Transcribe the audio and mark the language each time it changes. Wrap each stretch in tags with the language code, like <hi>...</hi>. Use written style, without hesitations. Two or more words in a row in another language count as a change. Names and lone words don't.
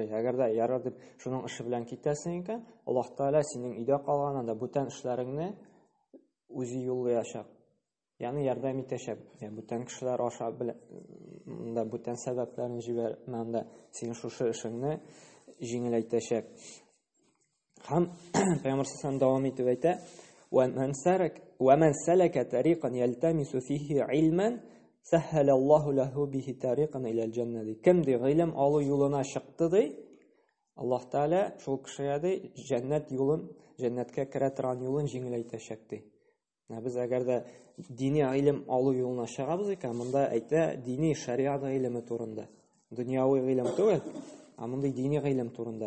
<tt>Әгәр дә ярар дип шуның эше белән китәсең икән, Аллаһ Таала синең өйдә калганында бүтән эшләреңне үзе юллаячак. Ягъни ярдәм итәчәк. Бүтән кешеләр аша белән бүтән сәбәпләрне җибәрмәндә син шушы эшеңне җиңеләйтәчәк. Һәм Пәйгамбәр саллаллаһу дәвам итеп әйтә:</tt> <ar>ومن سلك طريقا يلتمس فيه علما سهل الله له به طريقا إلى الجنة.</ar> <tt>Кем ди гыйлем алу юлына чыкты ди, Аллаһ Таала шул кешегә ди җәннәт юлын, җәннәткә керә торган юлын җиңеләйтәчәк ди. Без әгәр дә дини гыйлем алу юлына чыгабыз икән, монда әйтә дини шариат гыйлеме турында. Дөньяви гыйлем түгел, монда дини гыйлем турында.</tt>